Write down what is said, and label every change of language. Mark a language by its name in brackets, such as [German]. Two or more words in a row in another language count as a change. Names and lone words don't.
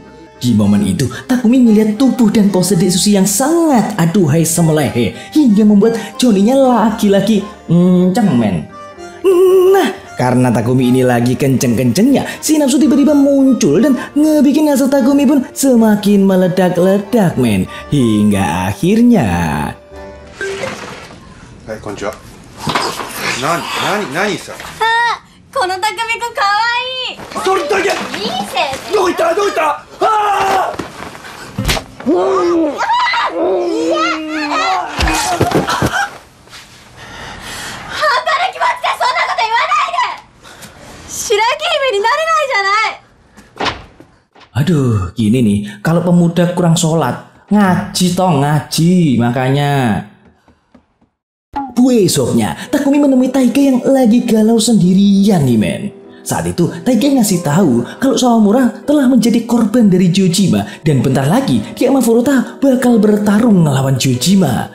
[Indonesian] Di momen itu, Takumi ngeliat tubuh dan pose Dek Sushi yang sangat aduhai semelehe hingga membuat Johnny-nya laki-laki men. Nah, karena Takumi ini lagi kenceng-kencengnya, si nafsu tiba-tiba muncul dan ngebikin hasrat Takumi pun semakin meledak-ledak, men. Hingga akhirnya... [Japanese] Hai, こんにちは。何さ? このたくみくんかわいい。それだけ。いい先生。どこ行ったどこ行った。ああ。働きますか、そんなこと言わないで。白雪姫になれないじゃない。 [Indonesian] Aduh, gini nih, kalau pemuda kurang sholat, ngaji toh ngaji, makanya. Besoknya, Takumi menemui Taiga yang lagi galau sendirian nih, men. Saat itu, Taiga ngasih tahu kalau Sawamura telah menjadi korban dari Gyojima dan bentar lagi dia sama Furuta bakal bertarung melawan Gyojima.